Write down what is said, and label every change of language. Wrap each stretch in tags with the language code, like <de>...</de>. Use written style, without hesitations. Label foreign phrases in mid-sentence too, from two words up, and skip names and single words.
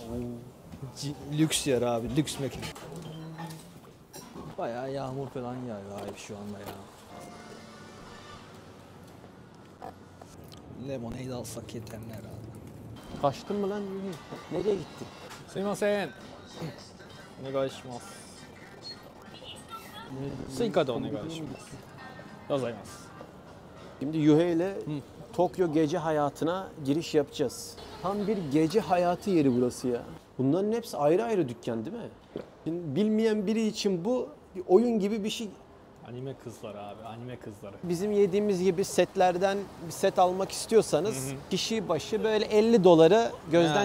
<tr>Lüks yer abi, lüks mekan. Bayağı yağmur falan yağıyor abi şu anda ya. Lemonade alsak yeter herhalde. Kaçtın mı lan? Nereye gittin?</tr> <ja>すみません. お願いします。スイカでお願いします. ございます.</ja> <tr>Şimdi Yuhei ile Tokyo gece hayatına giriş yapacağız. Tam bir gece hayatı yeri burası ya. Bunların hepsi ayrı ayrı dükkan değil mi? Şimdi bilmeyen biri için bu bir oyun gibi bir şey. Anime kızları abi, anime kızları. Bizim yediğimiz gibi setlerden bir set almak istiyorsanız kişi başı böyle 50 doları gözden</tr>